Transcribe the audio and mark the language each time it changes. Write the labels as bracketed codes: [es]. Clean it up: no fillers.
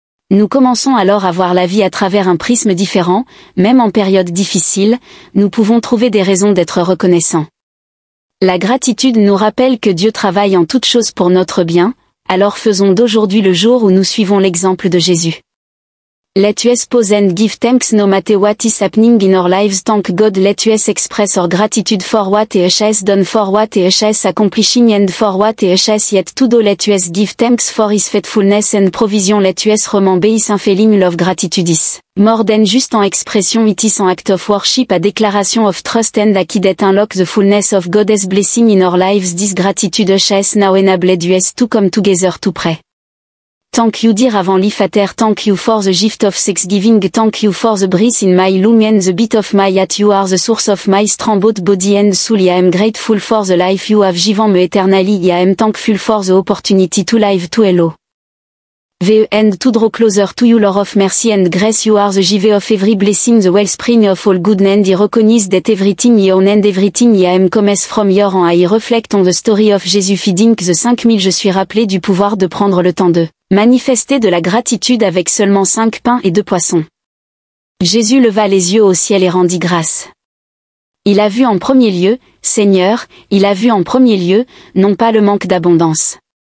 [fr] Nous commençons alors à voir la vie à travers un prisme différent, même en période difficile, nous pouvons trouver des raisons d'être reconnaissants. La gratitude nous rappelle que Dieu travaille en toutes choses pour notre bien, alors faisons d'aujourd'hui le jour où nous suivons l'exemple de Jésus. [en] Let us pause and give thanks no matter what is happening in our lives. Thank God. Let us express our gratitude for what He has done, for what He has accomplishing and for what He has yet to do. Let us give thanks for His faithfulness and provision. Let us remember His unfailing love. Gratitude is more than just an expression, it is an act of worship, a declaration of trust and a key that unlock the fullness of God's blessing in our lives. This gratitude has now enabled us to come together to pray. Thank you dear Heavenly Father, thank you for the gift of thanksgiving, thank you for the breath in my lung and the beat of my heart. You are the source of my strong both body and soul. I am grateful for the life you have given me eternally. I am thankful for the opportunity to live to hello. And to draw closer to you, Lord of mercy and grace. You are the give of every blessing, the wellspring of all good, and I recognize that everything I own and everything I am comes from your hand. I reflect on the story of Jesus feeding the 5000. [fr] Je suis rappelé du pouvoir de prendre le temps de manifester de la gratitude avec seulement 5 pains et 2 poissons. Jésus leva les yeux au ciel et rendit grâce. Il a vu en premier lieu, Seigneur, il a vu en premier lieu, non pas le manque d'abondance.